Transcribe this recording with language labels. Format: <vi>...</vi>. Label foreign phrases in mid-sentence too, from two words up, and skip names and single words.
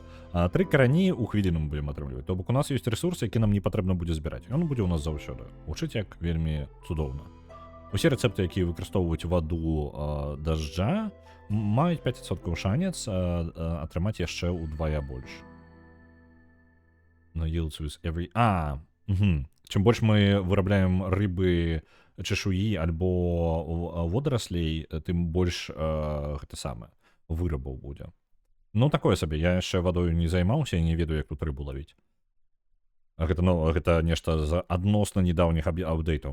<be>3 карані ў хвіліну мы будзем атрымліваць. То бок у нас ёсць ресурс, які нам не патрэбна будзе збіраць. Ён будзе ў нас заўсёды. Гучыць як вельмі цудоўна. Усе рэцэпты, якія выкарыстоўваюць ваду дажджа, маюць 5% шанец атрымаць яшчэ ўдвая больш.</be> <en>No yields with every...</en> <be>Чым больш мы вырабляем рыбы, чешуі альбо водораслей, тым больш гэта самае вырабаў будзе. Ну такое сабе, я яшчэ вадою не займаўся і не ведаю, як тут рыбу лавіць. Гэта нешта з адносна недаўніх апдейтаў.</be>